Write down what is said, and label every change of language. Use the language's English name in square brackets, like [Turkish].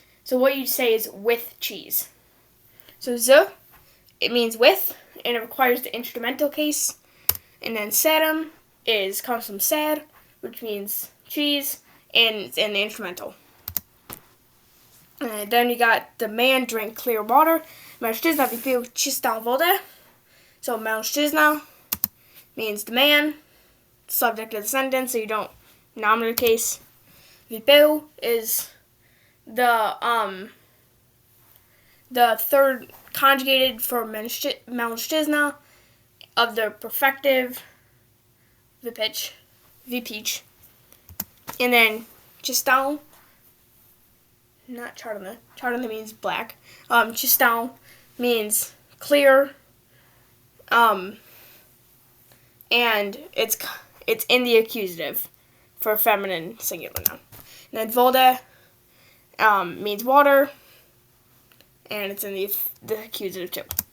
[English] So what you say is with cheese. So z, it means with, and it requires the instrumental case. And then sadum comes from sad, which means cheese, and it's in the instrumental. And then you got the man drank clear water. [Polish] Mężczyzna wypił czystą wodę. [English] So mężczyzna means the man, subject of the sentence, so you don't nominative case. Wypił is the third conjugated for mężczyzna of the perfective vypić. And then czystą, not czarny. Czarny means black. Czystą means clear. And it's in the accusative for feminine singular noun. And then voda means water, and it's in the accusative too.